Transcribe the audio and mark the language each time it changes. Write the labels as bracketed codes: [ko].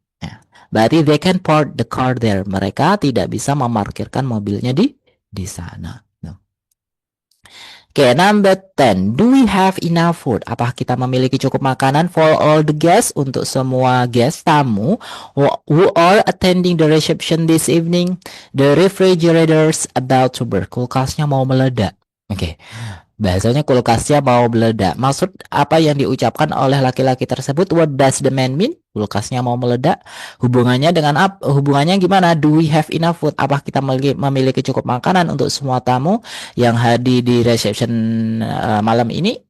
[id] Ya, berarti [en] they can park the car there. [id] Mereka tidak bisa memarkirkan mobilnya di sana. [en] Okay, number 10. Do we have enough food? [id] Apakah kita memiliki cukup makanan [en] for all the guests, [id] untuk semua guest tamu [en] who are attending the reception this evening? The refrigerator's about to burst. [id] Kulkasnya mau meledak. Oke. Bahasanya kulkasnya mau meledak. Maksud apa yang diucapkan oleh laki-laki tersebut? [en] What does the man mean? [id] Kulkasnya mau meledak. Hubungannya dengan apa? Hubungannya gimana? [en] Do we have enough food? [id] Apakah kita memiliki cukup makanan untuk semua tamu yang hadir di reception malam ini?